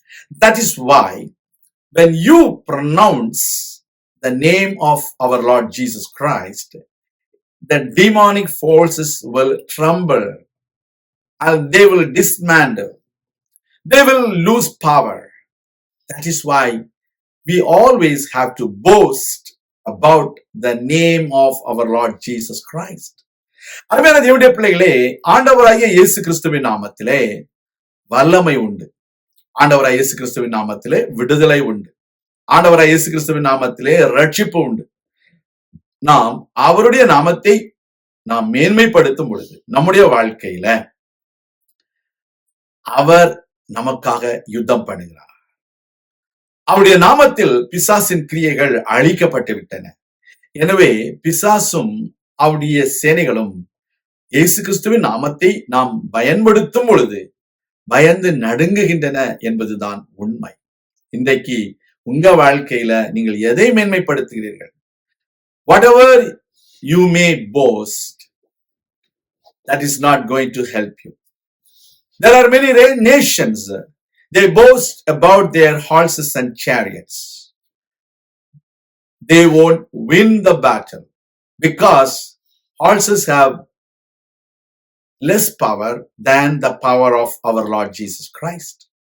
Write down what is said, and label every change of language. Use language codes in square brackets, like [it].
[en] That is why when you pronounce the name of our Lord Jesus Christ, the demonic forces will tremble and they will dismantle. They will lose power. That is why we always have to boast about the name of our Lord Jesus Christ. [ta] அருமையான தேவனுடைய பிள்ளைகளே, ஆண்டவராகிய இயேசு கிறிஸ்துவின் நாமத்திலே வல்லமை உண்டு. ஆண்டவராகிய இயேசு கிறிஸ்துவின் நாமத்திலே விடுதலை உண்டு. ஆண்டவராகிய இயேசு கிறிஸ்துவின் நாமத்திலே ரட்சிப்பு உண்டு. நாம் அவருடைய நாமத்தை நாம் மேன்மைப்படுத்தும் பொழுது நம்முடைய வாழ்க்கையில அவர் நமக்காக யுத்தம் பண்ணுகிறார். அவருடைய நாமத்தில் பிசாசின் கிரியைகள் அழிக்கப்பட்டு விட்டன. எனவே பிசாசும் அவருடைய சேனைகளும் இயேசு கிறிஸ்துவின் நாமத்தை நாம் பயன்படுத்தும் பொழுது பயந்து நடுங்குகின்றன என்பதுதான் உண்மை. இன்றைக்கு உங்க வாழ்க்கையில நீங்கள் எதை மேன்மைப்படுத்துகிறீர்கள்? [en] Whatever you may boast, that is not going to help you. There are many nations, they boast about their horses and chariots. They won't win the battle because horses have less power than the power of our Lord Jesus Christ.